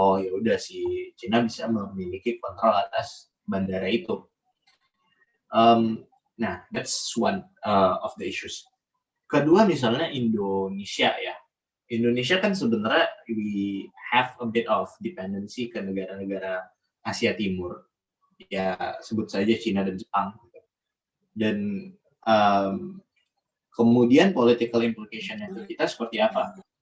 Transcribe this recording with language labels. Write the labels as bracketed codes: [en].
[id] Oh ya udah, si Cina bisa memiliki kontrol atas bandara itu. [en] Nah, that's one of the issues. [id] Kedua, misalnya Indonesia ya. Indonesia kan sebenarnya [en] we have a bit of dependency [id] ke negara-negara Asia Timur. Ya, sebut saja Cina dan Jepang. Dan kemudian political implication-nya ke kita seperti apa?